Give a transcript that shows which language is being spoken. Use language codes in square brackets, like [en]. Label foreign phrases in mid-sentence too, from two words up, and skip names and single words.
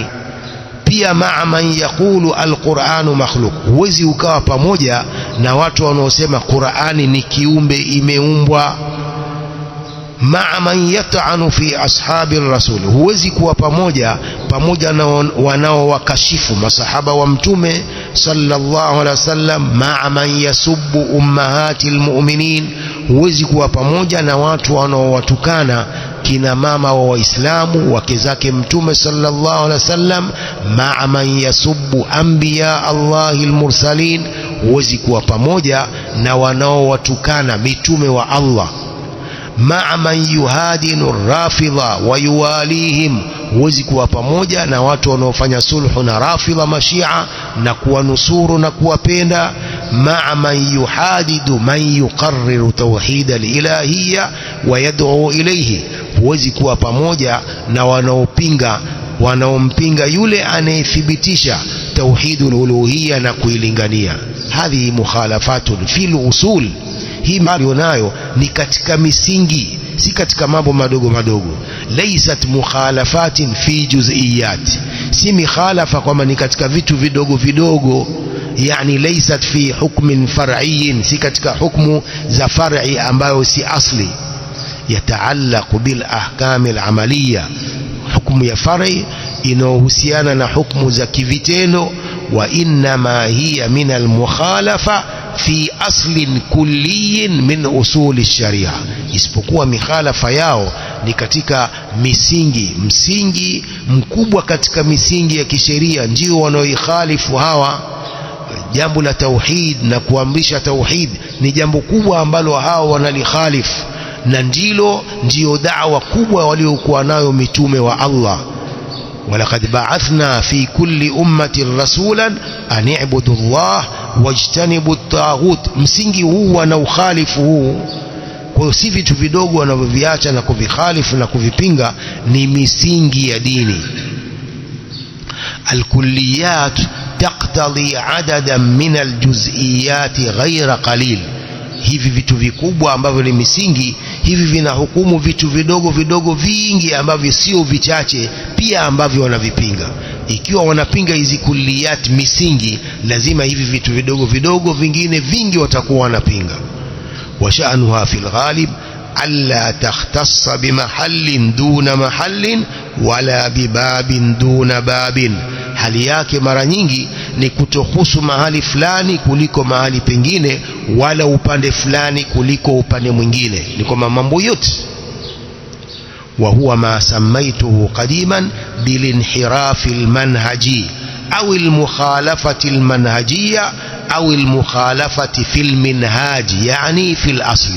[sw] Pia [ar] مع من يقول القرآن مخلوق, [sw] huwezi ukawa pamoja na watu wanaosema Qur'ani ni kiumbe, imeumbwa. [ar] مع من يطعن في أصحاب رسول, [sw] huwezi kuwa pamoja na wanaowakashifu masahaba wa mtume [ar] صلى الله عليه وسلم. مع من يسب أمهات المؤمنين, [sw] huwezi kuwa pamoja na watu wanaowatukana kina mama wa Waislamu, wake zake mtume [ar] صلى الله عليه وسلم. مع من يسب أنبياء الله المرسلين, [sw] huwezi kuwa pamoja na wanaowatukana mitume wa Allah. [ar] مع من يهادن رافضة ويواليهم, [sw] huwezi kuwa pamoja na watu wanaofanya sulhu na rafidha mashia na kuwanusuru na kuwapenda. [ar] مع من يحادد من يقرر توحيد الإلهية ويدعو إليه. [sw] huwezi kuwa pamoja na wanaompinga yule anayethibitisha [ar] توحيد الألوهية [sw] na kuilingania. [ar] هذه مخالفة في الأصول. [sw] Hii nayo ni katika misingi, si katika mambo madogo madogo. [ar] ليست مخالفة في جزئيات, [sw] si mikhalafa kwamba ni katika vitu vidogo vidogo. [ar] يعني ليست في حكم فرعي, [sw] si katika hukmu za far'i ambayo si asli. [ar] يتعلق بالأحكام العملية, [sw] hukmu ya far'i inayohusiana na hukmu za kivitendo. [ar] وإنما هي من المخالفة في أصل كلي من أصول الشريعة, [sw] isipokuwa mikhalafa yao ni katika msingi mkubwa katika misingi ya kisheria, ndio wanaoikhalifu hawa. Jambo la tauhid na kuamrisha tauhid ni jambo kubwa ambalo hao wanalikhalifu, na ndio da'wa kubwa waliokuwa nayo mitume wa Allah. [ar] ولقد بعثنا في كل أمة رسولا أن اعبدوا الله واجتنبوا الطاغوت. [sw] Msingi huu wana ukhalifu huu. Kwa hiyo si vitu vidogo wanavyoviacha na kuvikhalifu na kuvipinga, ni misingi ya dini. [ar] الكليات تقتضي عددا من الجزئيات غير قليل. [sw] Hivi vitu vikubwa ambavyo ni misingi, hivi vinahukumu vitu vidogo vidogo vingi ambavyo sio vichache pia ambavyo wanavipinga. Ikiwa wanapinga hizi kulliyat misingi, lazima hivi vitu vidogo vidogo vingine vingi watakuwa wanapinga. [ar] وشأنها في الغالب ألا تختص بمحل دون محل ولا بباب دون باب. [sw] Hali yake mara nyingi ni kutohusu mahali fulani kuliko mahali pengine, wala upande fulani kuliko upande mwingine, ni kwamba mambo yote. [ar] وهو ما سميته قديما بالانحراف المنهجي أو المخالفة المنهجية أو المخالفة في المنهج يعني في الأصل.